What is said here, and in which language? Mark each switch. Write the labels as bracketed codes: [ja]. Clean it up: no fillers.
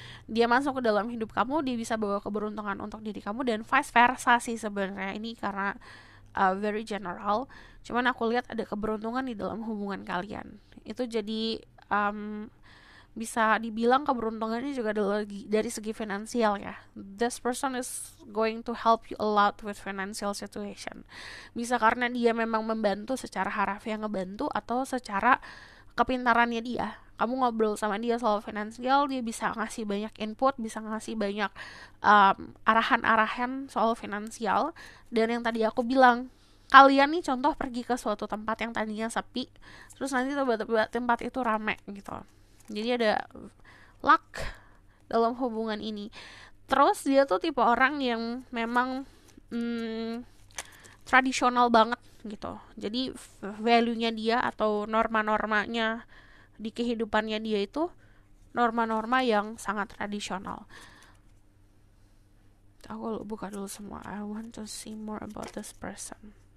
[id] Dia masuk ke dalam hidup kamu, dia bisa bawa keberuntungan untuk diri kamu dan vice versa sih sebenarnya. Ini karena [en] very general. [id] Cuman aku lihat ada keberuntungan di dalam hubungan kalian. Itu jadi bisa dibilang keberuntungannya juga dari segi finansial ya. [en] This person is going to help you a lot with financial situation. [id] Bisa karena dia memang membantu secara harafiah ngebantu, atau secara kepintarannya dia. Kamu ngobrol sama dia soal finansial, dia bisa ngasih banyak input, bisa ngasih banyak arahan-arahan soal finansial. Dan yang tadi aku bilang, kalian nih contoh pergi ke suatu tempat yang tadinya sepi, terus nanti tiba-tiba tempat itu rame gitu. Jadi ada luck dalam hubungan ini. Terus dia tuh tipe orang yang memang tradisional banget gitu. Jadi value-nya dia atau norma-normanya di kehidupannya dia itu norma-norma yang sangat tradisional. Aku buka dulu semua. [en] I want to see more about this person.